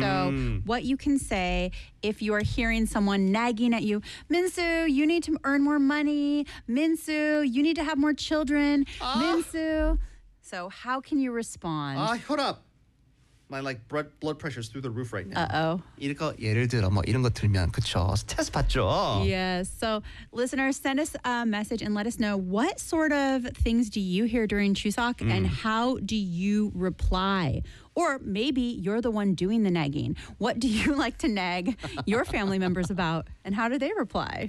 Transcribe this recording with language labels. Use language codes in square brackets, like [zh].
[en] So what you can say if you are hearing someone nagging at you, Minsu, you need to earn more money. Minsu, you need to have more children. Oh. Minsu. So how can you respond? Hold up. My, like, blood pressure is through the roof right now. Uh-oh. [ko] 이런 거, 예를 들어, 뭐, 이런 거 들면, 그쵸? 테스트 받죠? [en] Yes. So, listeners, send us a message and let us know what sort of things do you hear during Chuseok and how do you reply? Or maybe you're the one doing the nagging. What do you like to nag your family members about and how do they reply?